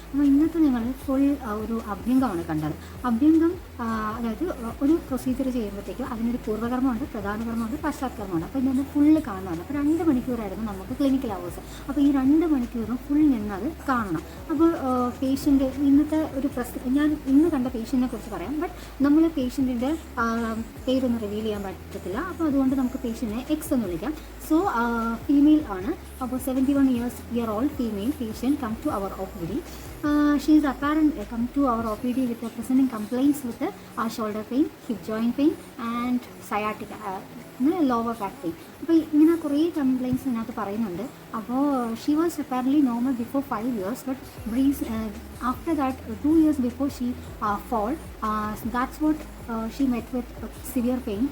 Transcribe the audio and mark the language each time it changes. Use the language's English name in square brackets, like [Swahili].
[Malayalam] അപ്പോൾ ഇന്നത്തെ ഞങ്ങൾ ഫുൾ ഒരു അഭ്യംഗമാണ് കണ്ടത്. അഭ്യംഗം അതായത് ഒരു പ്രൊസീജിയർ ചെയ്യുമ്പോഴത്തേക്കും അതിനൊരു പൂർവ്വകർമ്മമുണ്ട്, പ്രധാന കർമ്മമുണ്ട്, പശ്ചാത്കർമ്മമുണ്ട്. അപ്പോൾ ഇതിൻ്റെ ഫുള്ള് കാണുന്നതാണ്. അപ്പോൾ 2 മണിക്കൂർ മണിക്കൂറായിരുന്നു നമുക്ക് ക്ലിനിക്കൽ അവേഴ്സ്. അപ്പോൾ ഈ 2 മണിക്കൂറും ഫുൾ നിന്നത് കാണണം. അപ്പോൾ പേഷ്യൻ്റ് ഇന്നത്തെ ഒരു ഞാൻ ഇന്ന് കണ്ട പേഷ്യൻറ്റിനെ കുറിച്ച് പറയാം. ബട്ട് നമ്മൾ പേഷ്യൻറ്റിൻ്റെ പേരൊന്നും റിവീൽ ചെയ്യാൻ പറ്റത്തില്ല. അപ്പോൾ അതുകൊണ്ട് നമുക്ക് പേഷ്യൻറ്റിനെ എക്സ് എന്ന് വിളിക്കാം. സോ ഫീമെയിൽ ആണ്. [English] അപ്പോൾ 71 year old female patient come to our OPD. She is apparent come to our OPD with presenting complaints with shoulder pain, hip joint pain and sciatica, lower back pain. [Malayalam] അപ്പോൾ ഇങ്ങനെ കുറേ complaints ഇതിനകത്ത് പറയുന്നുണ്ട്. [English] അപ്പോൾ she was apparently normal before 5 years, but after that 2 years before she fall, that's what she met with severe pain.